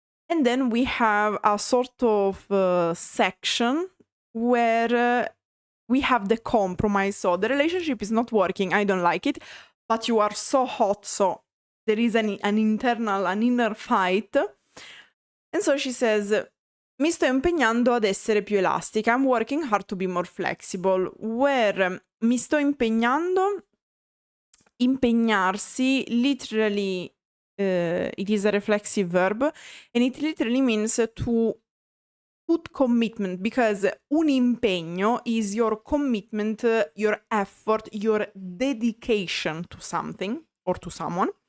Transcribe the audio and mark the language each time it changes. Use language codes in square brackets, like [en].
[en] And then we have a sort of section where we have the compromise. So the relationship is not working. I don't like it, but you are so hot. So there is an inner fight. And so she says, [it] mi sto impegnando ad essere più elastica. [en] I'm working hard to be more flexible. Where [it] mi sto impegnando, [en] impegnarsi, literally, it is a reflexive verb, and it literally means to put commitment, because [it] un impegno [en] is your commitment, your effort, your dedication to something or to someone.